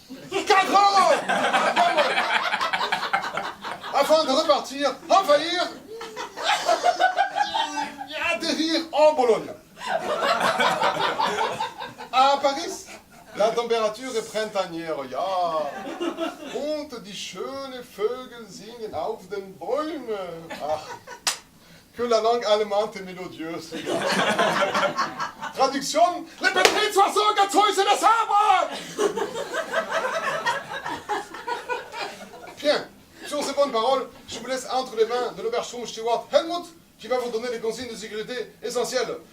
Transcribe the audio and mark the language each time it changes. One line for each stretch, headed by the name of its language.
French: 4 ans afin de repartir, envahir et atterrir en Bologne. À Paris, la température est printanière.
German: Ja. Und die schönen Vögel singen auf den Bäumen. Ach.
French: Que la langue allemande est mélodieuse. Traduction, les petits oiseaux gâteux sur les arbres. Bien, sur ces bonnes paroles, je vous laisse entre les mains de l'Obersturmsteward Helmut, qui va vous donner les consignes de sécurité essentielles.